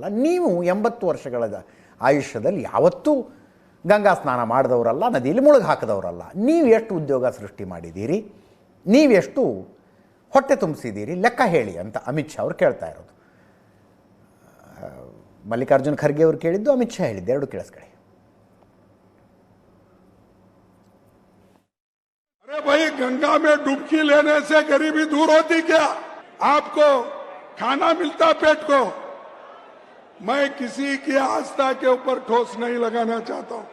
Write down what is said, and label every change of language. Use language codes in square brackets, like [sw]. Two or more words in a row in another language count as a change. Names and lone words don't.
[kn] ನೀವು 80 ವರ್ಷಗಳ ಆಯುಷ್ಯದಲ್ಲಿ ಯಾವತ್ತೂ ಗಂಗಾ ಸ್ನಾನ ಮಾಡಿದವರಲ್ಲ, ನದಿಯಲ್ಲಿ ಮುಳುಗಿ ಹಾಕಿದವರಲ್ಲ. ನೀವು ಎಷ್ಟು ಉದ್ಯೋಗ ಸೃಷ್ಟಿ ಮಾಡಿದ್ದೀರಿ, ನೀವೆಷ್ಟು ಹೊಟ್ಟೆ ತುಂಬಿಸಿದ್ದೀರಿ, ಲೆಕ್ಕ ಹೇಳಿ ಅಂತ ಅಮಿತ್ ಶಾ ಅವರು ಕೇಳ್ತಾ ಇರೋದು. ಮಲ್ಲಿಕಾರ್ಜುನ ಖರ್ಗೆ ಅವರು ಕೇಳಿದ್ದು, ಅಮಿತ್ ಶಾ ಹೇಳಿದ್ದು, ಎರಡು ಕೇಳಿಸ್ಕೊಳ್ಳಿ. [hi] अरे भाई, गंगा में डुबकी लेने से गरीबी दूर होती क्या? आपको खाना मिलता पेट को? मैं किसी की आस्था के ऊपर ठोस नहीं लगाना चाहता हूं.